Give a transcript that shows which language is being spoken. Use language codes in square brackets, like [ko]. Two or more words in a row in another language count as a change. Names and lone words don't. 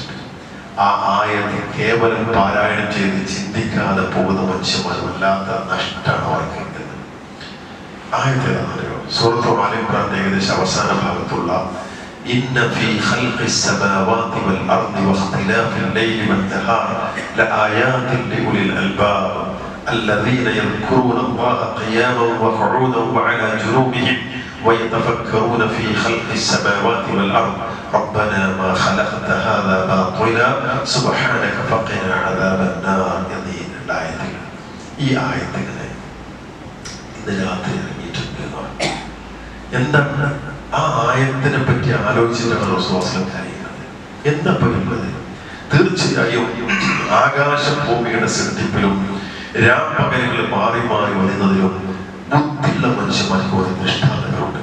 [ml] ആ ആയത്ത് കേവലം പാരായണം ചെയ്ത് ചിന്തിക്കാതെ പോകുന്ന മനുഷ്യന്മാർ വല്ലാത്ത നഷ്ടമാണ് അവർക്ക്. ആയത്ത് ഏതാണെന്നറിയോ? സൂറത്ത് ആല ഇംറാന്റെ ഏകദേശം അവസാന ഭാഗത്തുള്ള [ar] إن في خلق السماوات والأرض واختلاف الليل والنهار لآيات لأولي الألباب الذين يذكرون الله قياما وقعودا وعلى جنوبهم ويتفكرون في خلق السماوات والأرض ربنا ما خلقت هذا باطلا سبحانك فقنا عذاب النار. [ml] എന്നീ ആയത്തുകൾ, ഈ ആയത്തുകളെ ഇന്ന് രാത്രി ഇറങ്ങിയിട്ടുണ്ട്. എന്താണ് ആ ആയത്തിനെ പറ്റി ആലോചിച്ചിട്ടാണ് റസൂലുള്ളാഹി കരയുന്നത്? എന്താ പറയുന്നത്? തീർച്ചയായും ആകാശഭൂമിയുടെ സൃഷ്ടിപ്പിലും രാപ്പകലുകൾ മാറി മാറി വരുന്നതിലും ബുദ്ധിയുള്ള മനുഷ്യന്മാർക്ക് ഒരു ദൃഷ്ടാന്തങ്ങളുണ്ട്.